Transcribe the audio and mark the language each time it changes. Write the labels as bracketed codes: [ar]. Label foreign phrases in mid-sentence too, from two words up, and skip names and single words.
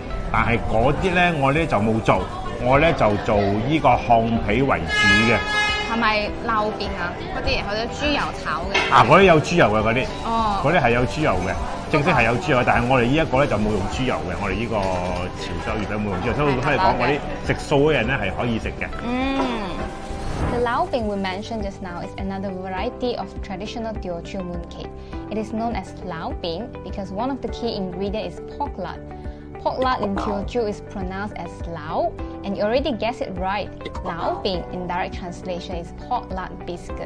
[yue] 但係嗰啲咧我咧就冇做，我咧就做呢個烘皮為主嘅。係咪撈邊啊？嗰啲豬油炒嘅。嗰啲有豬油嘅嗰啲。哦。嗰啲係有豬油嘅，正式係有豬油，但係我哋呢一個咧就冇用豬油嘅，我哋呢個潮州月餅冇用豬油，所以講嗰啲食素嘅人咧係可以食嘅。 [en] The lao bing we mentioned just now is another variety of traditional Teochew mooncake. It is known as lao bing because one of the key ingredients is pork lard. Pork lard in Teochew is pronounced as lao, and you already guessed it right. Lao bing in direct translation is pork lard biscuit.